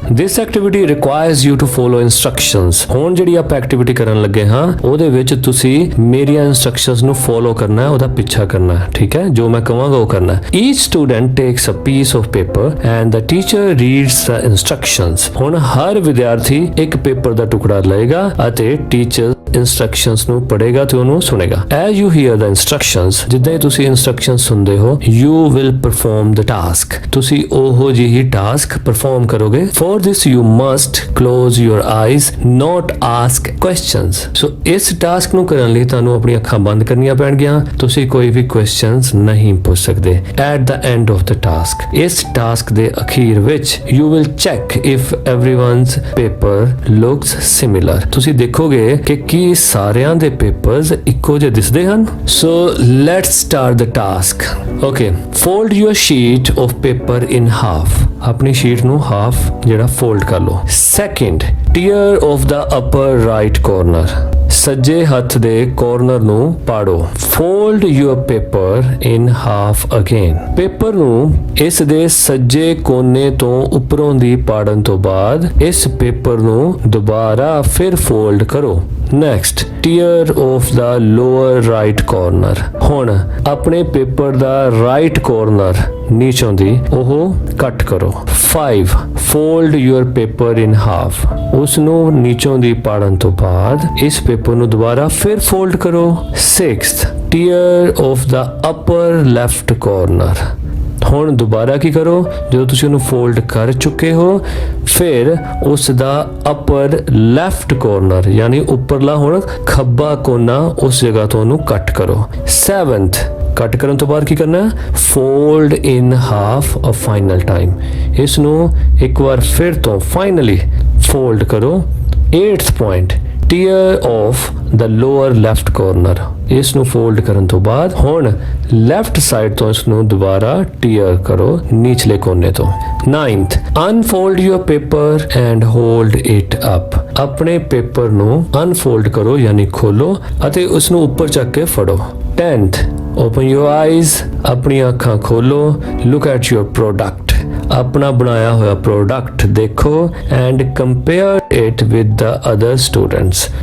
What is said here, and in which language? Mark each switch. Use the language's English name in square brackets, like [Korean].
[English] This activity requires you to follow instructions. [Punjabi] ਹੁਣ ਜਿਹੜੀ ਆਪਾਂ ਐਕਟੀਵਿਟੀ ਕਰਨ ਲੱਗੇ ਹਾਂ ਉਹਦੇ ਵਿੱਚ ਤੁਸੀਂ ਮੇਰੀਆਂ ਇਨਸਟਰਕਸ਼ਨਸ ਨੂੰ ਫੋਲੋ ਕਰਨਾ ਹੈ, ਉਹਦਾ ਪਿੱਛਾ ਕਰਨਾ ਹੈ, ਠੀਕ ਹੈ। ਜੋ ਮੈਂ ਕਹਾਂਗਾ ਉਹ ਕਰਨਾ ਹੈ। [English] Each student takes a piece of paper and the teacher reads the instructions. [Punjabi] ਹੁਣ ਹਰ ਵਿਦਿਆਰਥੀ ਇੱਕ ਪੇਪਰ ਦਾ ਟੁਕੜਾ ਲਏਗਾ ਅਤੇ ਟੀਚਰ ਇੰਸਟਰਕਸ਼ਨਸ ਨੂੰ ਪੜ੍ਹੇਗਾ ਤੇ ਉਹਨੂੰ ਸੁਣੇਗਾ। [English] As you hear the instructions, [Punjabi] ਜਿੱਦਾਂ ਹੀ ਤੁਸੀਂ ਇੰਸਟਰਕਸ਼ਨ ਸੁਣਦੇ ਹੋ, [English] you will perform the task. [Punjabi] ਤੁਸੀਂ ਉਹੋ ਜਿਹੀ ਟਾਸਕ ਪਰਫਾਰਮ ਕਰੋਗੇ। [English] For this you must close your eyes, not ask questions. [Punjabi] So ਇਸ ਟਾਸਕ ਨੂੰ ਕਰਨ ਲਈ ਤੁਹਾਨੂੰ ਆਪਣੀਆਂ ਅੱਖਾਂ ਬੰਦ ਕਰਨੀਆਂ ਪੈਣਗੀਆਂ। ਤੁਸੀਂ ਕੋਈ ਵੀ ਕੁਐਸਚਨਸ ਨਹੀਂ ਪੁੱਛ ਸਕਦੇ। [English] At the end of the task, [Punjabi] ਇਸ ਟਾਸਕ ਦੇ ਅਖੀਰ ਵਿੱਚ [English] you will check if everyone's paper looks similar. [Punjabi] ਤੁਸੀਂ ਦੇਖੋਗੇ ਕਿ ਕੀ ਸਾਰਿਆਂ ਦੇ ਪੇਪਰਸ ਇੱਕੋ ਜਿਹੇ ਦਿਸਦੇ ਹਨ। [English] So let's start the task. Okay, fold your sheet of paper in half. [Punjabi] ਆਪਣੀ ਸ਼ੀਟ ਨੂੰ ਹਾਫ ਜਿਹੜਾ ਫੋਲਡ ਕਰ ਲਓ। [English] Second, tear of the upper right corner. [Punjabi] ਸੱਜੇ ਹੱਥ ਦੇ ਕਾਰਨਰ ਨੂੰ ਪਾੜੋ। [English] Fold your paper in half again. [Punjabi] Paper ਨੂੰ ਇਸ ਦੇ ਸੱਜੇ ਕੋਨੇ ਤੋਂ ਉੱਪਰੋਂ ਦੀ ਪਾੜਨ ਤੋਂ ਬਾਅਦ ਇਸ ਪੇਪਰ ਨੂੰ ਦੁਬਾਰਾ ਫਿਰ ਫੋਲਡ ਕਰੋ। [English] Next, tear of the lower right corner. [Punjabi] ਹੁਣ ਆਪਣੇ ਪੇਪਰ ਦਾ ਰਾਈਟ ਕਾਰਨਰ ਨੀਚੋਂ ਦੀ ਉਹ ਕੱਟ ਕਰੋ। [English] 5, fold your paper in half. [Punjabi] ਉਸ ਨੂੰ ਨੀਚੋਂ ਦੀ ਪਾੜਨ ਤੋਂ ਬਾਅਦ ਇਸ ਪੇਪਰ ਨੂੰ ਦੁਬਾਰਾ ਫਿਰ ਫੋਲਡ ਕਰੋ। [English] 6th, tear of the upper left corner. [Punjabi] ਹੁਣ ਦੁਬਾਰਾ ਕੀ ਕਰੋ, ਜਦੋਂ ਤੁਸੀਂ ਉਹਨੂੰ ਫੋਲਡ ਕਰ ਚੁੱਕੇ ਹੋ ਫਿਰ ਉਸ ਦਾ ਅਪਰ ਲੈਫਟ ਕਾਰਨਰ ਯਾਨੀ ਉੱਪਰਲਾ ਹੁਣ ਖੱਬਾ ਕੋਨਾ ਉਸ ਜਗ੍ਹਾ ਤੋਂ ਉਹਨੂੰ ਕੱਟ ਕਰੋ। 7th, ਕੱਟ ਕਰਨ ਤੋਂ ਬਾਅਦ ਕੀ ਕਰਨਾ ਹੈ, [English] Fold in half a final time. [Punjabi] ਇਸ ਨੂੰ ਇੱਕ ਵਾਰ ਫਿਰ ਤੋਂ ਫਾਈਨਲੀ ਫੋਲਡ ਕਰੋ। [English] 8th point, tear off the lower left corner. [Punjabi] ਇਸ ਨੂੰ ਫੋਲਡ ਕਰਨ ਤੋਂ ਬਾਅਦ ਹੁਣ ਲੈਫਟ ਸਾਈਡ ਤੋਂ ਇਸ ਨੂੰ ਦੁਬਾਰਾ ਟੀਅਰ ਕਰੋ ਨੀਚਲੇ ਕੋਨੇ ਤੋਂ। [English] 9th, unfold your paper and hold it up. [Punjabi] ਆਪਣੇ ਪੇਪਰ ਨੂੰ ਅਨਫੋਲਡ ਕਰੋ ਯਾਨੀ ਖੋਲੋ ਅਤੇ ਉਸ ਨੂੰ ਉੱਪਰ ਚੱਕ ਕੇ ਫੜੋ। [English] 10th, open your eyes. [Punjabi] ਆਪਣੀਆਂ ਅੱਖਾਂ ਖੋਲੋ। [English] look at your product. [Punjabi] ਆਪਣਾ ਬਣਾਇਆ ਹੋਇਆ ਪ੍ਰੋਡਕਟ ਦੇਖੋ [English] And compare it with the other students.